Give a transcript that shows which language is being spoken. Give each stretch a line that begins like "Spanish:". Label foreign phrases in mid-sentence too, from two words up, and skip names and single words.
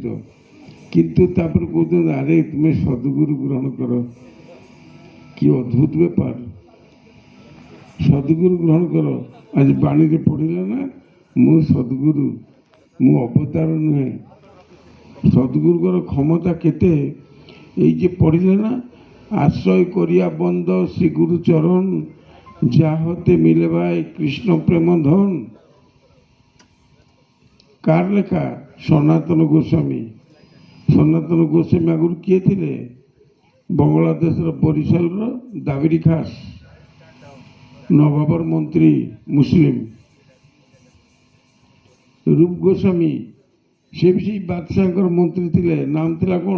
Odia: କିନ୍ତୁ ତାପରେ କହୁଛନ୍ତି ଆରେ ତୁମେ ସଦ୍ଗୁରୁ ଗ୍ରହଣ କର। କି ଅଦ୍ଭୁତ ବେପାର! ସଦ୍ଗୁରୁ ଗ୍ରହଣ କର। ଆଜି ବାଣୀରେ ପଢ଼ିଲା ନା, ମୁଁ ସଦ୍ଗୁରୁ, ମୁଁ ଅବତାର ନୁହେଁ। ସଦ୍ଗୁରୁଙ୍କର କ୍ଷମତା କେତେ!
Bangla: এই যে পড়িলে না, আশ্রয় করিয়া বন্দ শ্রী গুরু চরণ, যা হতে মিলে ভাই কৃষ্ণ প্রেম ধন। কার লেখা? সনাতন গোস্বামী।
Odia: ସନାତନ ଗୋସ୍ୱାମୀ ଆଗରୁ କିଏ ଥିଲେ? ବାଂଲାଦେଶର ବରିଶାଲର ଦାବିରି ଖାସ ନବାବର ମନ୍ତ୍ରୀ ମୁସଲିମ। ରୂପ ଗୋସ୍ୱାମୀ ସେ ବି ସେଇ ବାଦଶାହଙ୍କର ମନ୍ତ୍ରୀ ଥିଲେ, ନାମ ଥିଲା କ'ଣ?